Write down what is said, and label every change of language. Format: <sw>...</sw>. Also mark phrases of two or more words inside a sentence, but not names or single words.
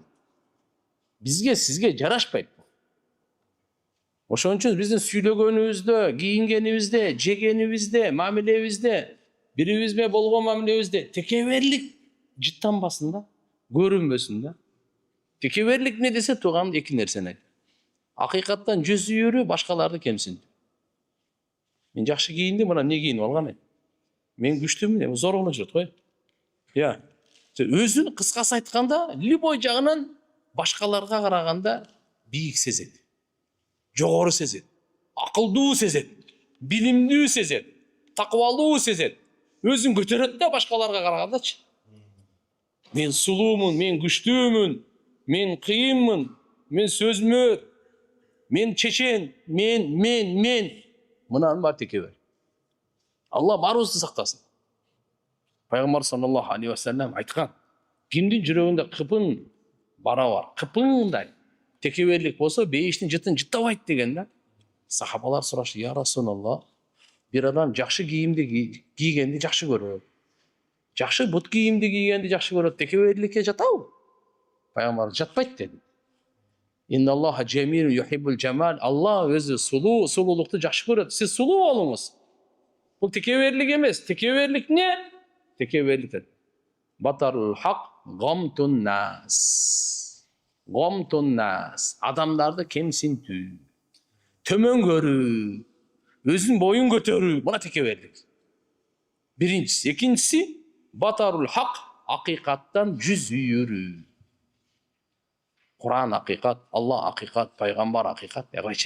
<ky>Бизге, сизге жарашпайт бул. Ошон үчүн биздин сүйлөгөнүбүздө, кийингенибизде, жегенибизде, мамилебизде, бирибиз менен болгон мамилебизде текеберлик жыттанбасын да, көрүнбөсүн да. Tekebberlik ne dese туган эки нерсени айтат. Акыйкаттан жүз үйүрү башкаларды кемсинди. Мен жакшы кийиндим, мына эмне кийинип алган эми? Мен күчтүмүн, эми зорголо жүрөт го. Я. Өзүн кыскасы айтканда, любой жагынан башкаларга караганда бийик сезет. Жогору сезет. Акылдуу сезет. Билимдүү сезет. Такыбалуу сезет. Өзүн көтөрөт да башкаларга карагандачы. Мен сулуумун, мен күчтүүмүн, мен кыйынмын, мен сөзмөр, мен чечен, мен. Мынанын баары текебер. Алла баарыбызды сактасын. Пайгамбар</ky> <ar>صلى الله عليه وسلم</ar> <ky>айткан, кимдин жүрөгүндө кыпын бара бар, кыпыңдай текеберлик болсо, бейиштин жытын жыттабайт деген да. Сахабалар сурашты:</ky> <ar>"يا رسول الله,</ar> <ky>бир адам жакшы кийимди кийгенди жакшы көрөт. Жакшы бут кийимди кийгенди жакшы көрөт. Текеберликке жатабы?" Пайгамбар жатпайт деди.</ky> <ar>إن الله جميل يحب الجمال.</ar> <ky>Алла өзү сулуулукту жакшы көрөт. Сиз сулуу болуңуз. Бул текеберлик эмес. Текеберлик не? Текеберлик</ky> <ar>بطر الحق وغمط الناس. غمط الناس.</ar> <ky>Адамдарды кемсинтүү, төмөн көрүү, өзүн боюн көтөрүү. Мына текеберлик. Биринчиси. Экинчиси</ky> <ar>بطر الحق,</ar> <ky>акыйкаттан жүз үйүрүү. Куран акыйкат, Алла акыйкат, пайгамбар акыйкат, эбайчы.</ky>